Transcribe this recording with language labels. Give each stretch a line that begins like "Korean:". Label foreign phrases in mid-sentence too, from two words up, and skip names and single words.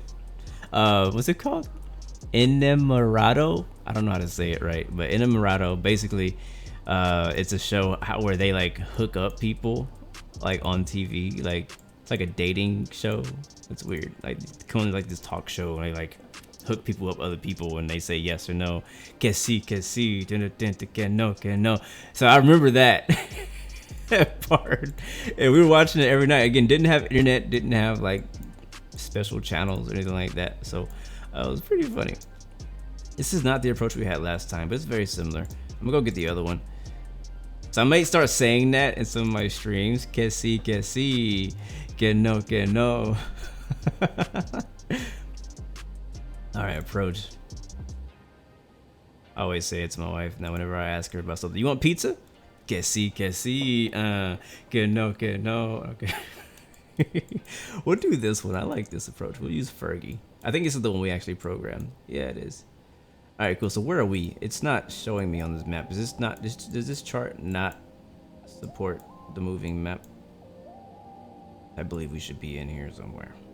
English: What's it called? Enamorado? I don't know how to say it right, but Enamorado, basically, it's a show where they like hook up people like on TV, like it's like a dating show. It's weird. Like coming like this talk show and they like hook people up other people and they say yes or no.
Spanish: Que sí, que no, que no.
English: So I remember that part, and we were watching it every night. Again, didn't have internet, didn't have like special channels or anything like that, so it was pretty funny. This is not the approach we had last time, but it's very similar. I'm gonna go get the other one. So I might start saying that in some of my streams.
Spanish: Que sí, que no, que no.
English: Alright, approach. I always say it to my wife now whenever I ask her about something. You want pizza?
Spanish: Que sí, que no.
English: Okay. We'll do this one. I like this approach. We'll use Fergie. I think this is the one we actually programmed. Yeah, it is. All right, cool. So where are we? It's not showing me on this map. Does this chart not support the moving map? I believe we should be in here somewhere.